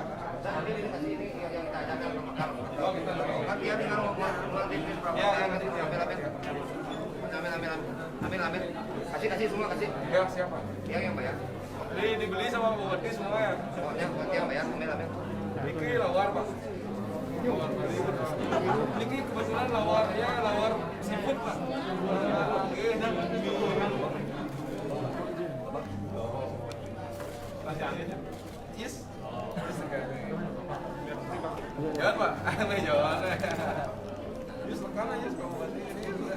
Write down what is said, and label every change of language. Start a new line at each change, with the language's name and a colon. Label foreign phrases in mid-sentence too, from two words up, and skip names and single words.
Indonesian: Nanti dikasih ini yang kita ajarkan ke Mekar. oh kita Kan dia bilang mau ngelipin berapa kali nanti ambil. Kasih semua kasih. ya siapa Yang bayar. dibeli sama Bupati semua ya Pokoknya buat yang bayar ambil. Niki lawar Pak Niki kebetulan lawarnya lawar seafood Pak dan yes jangan Pak aneh jawabannya yes tekan aja Pak Bupati ini